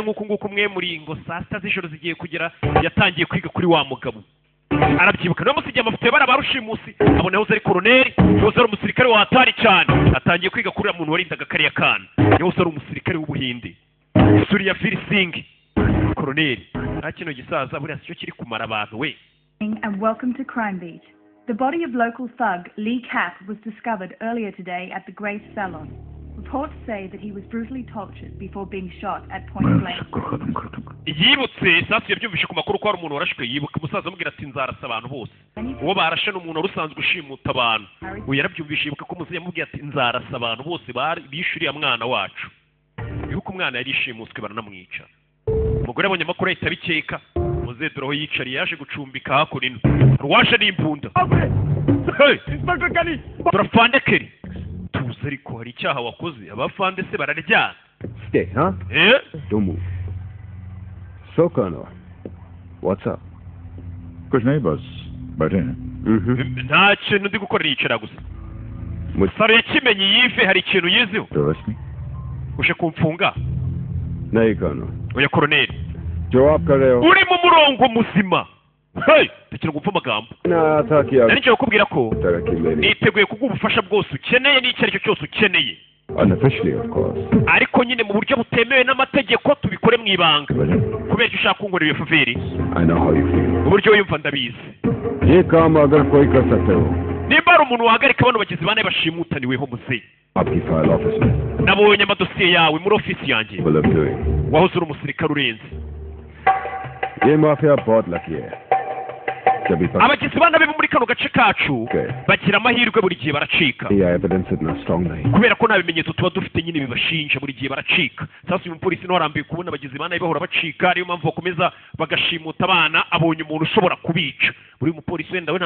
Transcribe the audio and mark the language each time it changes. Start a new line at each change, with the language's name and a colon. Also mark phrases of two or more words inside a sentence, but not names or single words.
Kinyarwanda: nk'uko umwe muri ngo saa sita z'ijoro zigiye kugera yatangiye kwiga kuri wa mugabo arabyibuka niyo musigiye amafoto barushimusi abona yahoze ari koroneri yahoze ari umusirikare wahatari cyane atangiye kwiga kuri uriya muntu warindaga kariya kana yahoze ari umusirikare w'ubuhinde Surya Veer Singh koroneri nta kino gisaza buriya cyo kiri kumara abantu we.
English: And welcome to Crime Beat. The body of local thug Lee Kapp was discovered earlier today at the Grace Salon. Reports say that he was brutally tortured before being shot at point blank.
Kinyarwanda: Yibutse sasu yabyumvishe ku makuru ko ari umuntu warashwe yibuka umusaza amubwira ati nzarasa abantu bose uwo barashe n'umuntu urusanzwe ushimuta abantu uyu yarabyumvishe yibuka ko umusaza yamubwiye ati nzarasa abantu bose bishuriye mwana wacu yuko umwana yari ishimuswe baranamwica umugore abonye amakuru ahita abikeka muzehe dore aho yicariye yaje gucumbika hakurino rwaje n'imbunda turafande keri tuzi ariko hari icyaha wakoze abafande se bararyana
English: Stay, huh? Don't move. So, Colonel, what's up?
Hindi: कुछ नहीं बस बैठे हैं
Kinyarwanda: nta kintu ndi gukora yicara gusa musaro yakimenye yive hari ikintu yiziho uje kumfunga
Hindi: नहीं Colonel.
Kinyarwanda: oya koroneri
Hindi: जवाब कर रहे हो
Kinyarwanda: uri mu murongo muzima tekera gupfa amagambo nari ngiye kukubwira ko niteguye kuguha ubufasha bwose ukeneye n'icyo ari cyo cyose ukeneye
English: unofficially of course
Kinyarwanda: ariko nyine mu buryo butemewe n'amategeko tubikore mu ibanga kubera icyo ushaka kunkorera iyo faveri
English: I know how you feel
Kinyarwanda: uburyo wiyumva ndabizi
Hindi: ये काम अगर कोई कर सकते हो
Kinyarwanda: nimba ari umuntu wahagarika bano bagizi bane bashimutaniweho muzehe
Hindi: आपकी
English: file office
Hindi: में
Kinyarwanda: nabonye amadosiye yawe muri ofisi yanjye wahoze uri umusirikare urenze
Hindi: ये माफिया बहुत लकी है
Kinyarwanda: abagizi bana be muri kano gace kacu bagira amahirwe buri gihe baracika kubera ko nta bimenyetso tuba dufite nyine bibashinja buri gihe baracika sasa uyu mupolisi niwe warambiwe kubona abagizi bana be bahora bacika ariyo mpamvu bakomeza bagashimuta abana abonye umuntu ushobora kubica buri mupolisi wenda we